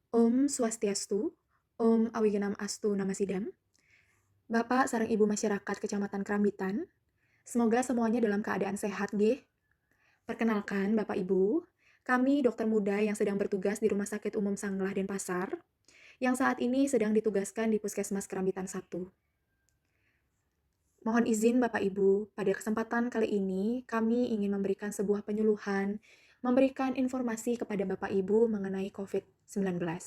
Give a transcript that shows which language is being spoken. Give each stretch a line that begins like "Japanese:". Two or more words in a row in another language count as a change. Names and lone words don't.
Sanskrit: Om Swastiastu, Om Awigenam Astu Namasidam,
Indonesian: Bapak sareng Ibu masyarakat Kecamatan Krambitan, semoga semuanya dalam keadaan sehat, nggih. Perkenalkan Bapak Ibu, kami dokter muda yang sedang bertugas di Rumah Sakit Umum Sanglah Denpasar, yang saat ini sedang ditugaskan di Puskesmas Krambitan 1. Mohon izin Bapak Ibu, pada kesempatan kali ini kami ingin memberikan sebuah penyuluhan, memberikan informasi kepada Bapak Ibu mengenai COVID-19.